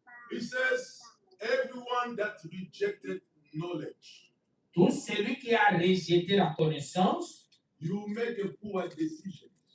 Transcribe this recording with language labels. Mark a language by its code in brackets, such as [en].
[en] He says, everyone that rejected knowledge, [fr] Tout celui qui a rejeté la connaissance, [en] you make a poor decision.